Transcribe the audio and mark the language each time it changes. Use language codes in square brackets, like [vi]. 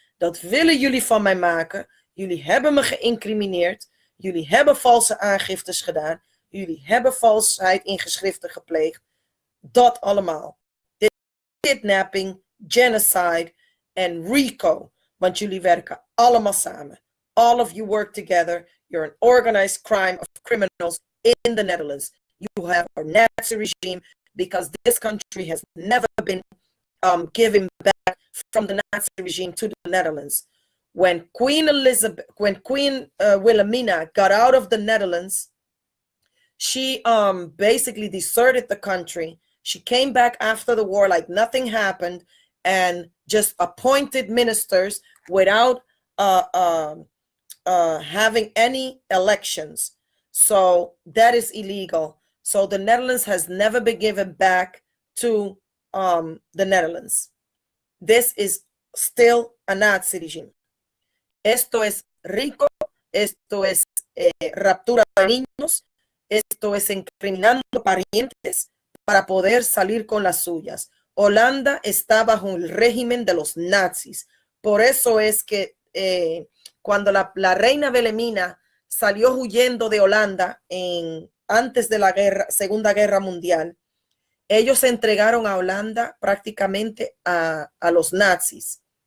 [nl] Dat willen jullie van mij maken. Jullie hebben me geïncrimineerd. Jullie hebben valse aangiftes gedaan. Jullie hebben valsheid in geschriften gepleegd. Dat allemaal. Kidnapping, genocide en RICO. Want jullie werken allemaal samen. [en] All of you work together. You're an organized crime of criminals in the Netherlands. You have a Nazi regime because this country has never been given back from the Nazi regime to the Netherlands. When Queen Wilhelmina got out of the Netherlands, she basically deserted the country. She came back after the war like nothing happened and just appointed ministers without having any elections. So that is illegal. So the Netherlands has never been given back to the Netherlands. This is still a Nazi regime. [es] Esto es RICO, esto es raptura de niños, esto es incriminando parientes para poder salir con las suyas. Holanda está bajo el régimen de los nazis. Por eso es que cuando la reina Wilhelmina salió huyendo de Holanda antes de la Segunda Guerra Mundial, ellos entregaron a Holanda prácticamente a los nazis.